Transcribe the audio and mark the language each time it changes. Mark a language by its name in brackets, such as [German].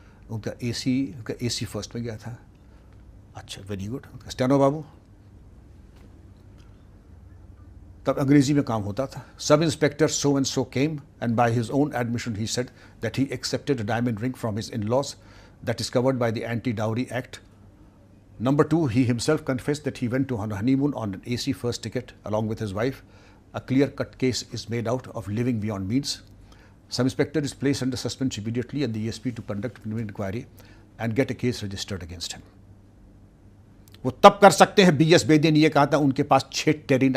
[Hindi] उनका AC first में गया था। अच्छा वेरी गुड। स्टेनो बाबू। तब अंग्रेजी में काम होता था। [English] Sub inspector so and so came and by his own admission he said that he accepted a diamond ring from his in-laws that is covered by the Anti-Dowry Act. Number 2, he himself confessed that he went to on honeymoon on an AC first ticket along with his wife. A clear-cut case is made out of living beyond means. Some inspector is placed under suspension immediately and the ESP to conduct preliminary inquiry and get a case registered against him. [Hindi] वो तब कर सकते हैं। BS Bedi ने ये कहा था उनके पास 6 टेरिन।